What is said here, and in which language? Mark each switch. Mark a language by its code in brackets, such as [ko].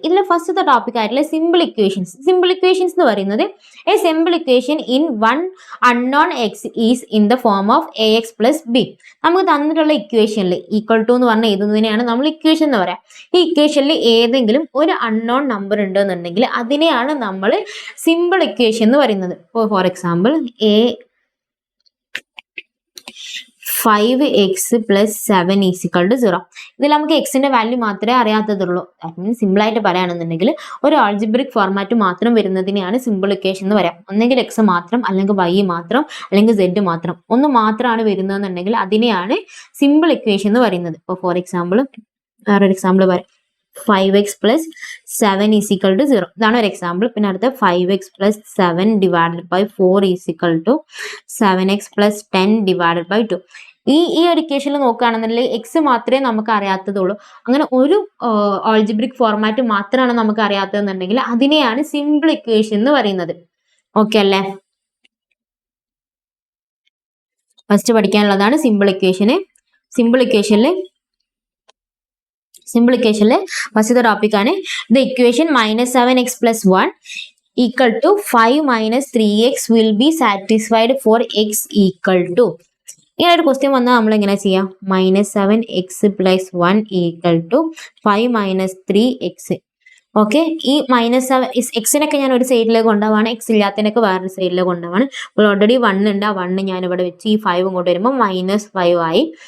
[ml] ഇതിൽ ഫസ്റ്റത്തെ ടോപ്പിക് ആയിട്ടുള്ള സിമ്പിൾ ഇക്വേഷൻസ്. [en] Simple equations എന്ന് പറയുന്നത് a simple equation in one unknown x is in the form of a x plus b. [ml] നമുക്ക് തന്നിട്ടുള്ള ഇക്വേഷനിൽ ഈക്വൽ ടു എന്ന് പറഞ്ഞ എഴുതുന്നതിനെയാണ് നമ്മൾ ഇക്വേഷൻ എന്ന് പറയാം. ഈ ഇക്വേഷനിൽ ഏതെങ്കിലും ഒരു അൺനോൺ നമ്പർ ഉണ്ടെന്നുണ്ടെങ്കിൽ അതിനെയാണ് നമ്മൾ സിമ്പിൾ ഇക്വേഷൻ എന്ന് പറയുന്നത്. [en] For example a 5x plus 7 is equal to 0. [ml] ഇതിൽ നമുക്ക് എക്സിന്റെ വാല്യൂ മാത്രമേ അറിയാത്തതുള്ളൂ. സിമ്പിൾ ആയിട്ട് പറയുകയാണെന്നുണ്ടെങ്കിൽ ഒരു ആൾജിബ്രിക് ഫോർമാറ്റ് മാത്രം വരുന്നതിനെയാണ് സിമ്പിൾ ഇക്വേഷൻ എന്ന് പറയാം. ഒന്നെങ്കിൽ എക്സ് മാത്രം, അല്ലെങ്കിൽ വൈ മാത്രം, അല്ലെങ്കിൽ സെഡ് മാത്രം, ഒന്ന് മാത്രമാണ് വരുന്നതെന്നുണ്ടെങ്കിൽ അതിനെയാണ് സിമ്പിൾ ഇക്വേഷൻ എന്ന് പറയുന്നത്. ഇപ്പോൾ ഫോർ എക്സാമ്പിൾ വേറൊരു എക്സാമ്പിൾ പറയാം. [en] 5x plus 7 is equal to 0. [ml] ഇതാണ് ഒരു എക്സാമ്പിൾ. പിന്നെ അടുത്ത [en] 5x plus 7 divided by 4 is equal to 7x plus 10 divided by 2. [ml] ഈ ഒരു ഇക്വേഷനിൽ നോക്കുകയാണെന്നുണ്ടെങ്കിൽ എക്സ് മാത്രമേ നമുക്ക് അറിയാത്തതുള്ളൂ. അങ്ങനെ ഒരു ആൾജിബ്രിക് ഫോർമാറ്റ് മാത്രമാണ് നമുക്ക് അറിയാത്തതെന്നുണ്ടെങ്കിൽ അതിനെയാണ് സിമ്പിൾ ഇക്വേഷൻ എന്ന് പറയുന്നത്. ഓക്കെ അല്ലേ? First പഠിക്കാനുള്ളതാണ് simple ഇക്വേഷന്. സിമ്പിൾ ഇക്വേഷനിൽ ഫസ്റ്റത്തെ ടോപ്പിക് ആണ് [en] The equation -7x plus 1 equal to 5 minus 3x will be satisfied for x equal to. [ml] ഇങ്ങനെ ഒരു ക്വസ്റ്റ്യൻ വന്നാൽ നമ്മൾ എങ്ങനെ ചെയ്യാം? [en] -7x plus 1 equal to 5 minus 3x. [ml] Okay, ഈ -7 എക്സിനൊക്കെ ഞാൻ ഒരു സൈഡിലേക്ക് കൊണ്ടുപോവാണ്, എക്സ് ഇല്ലാത്തതിനൊക്കെ വേറൊരു സൈഡിലേക്ക് കൊണ്ടുപോവാണ്. അപ്പോൾ ഓൾറെഡി 1 ഉണ്ട്, ആ 1 ഞാൻ ഇവിടെ വെച്ച് ഈ 5 ഇങ്ങോട്ട് വരുമ്പോൾ -5 ആയി.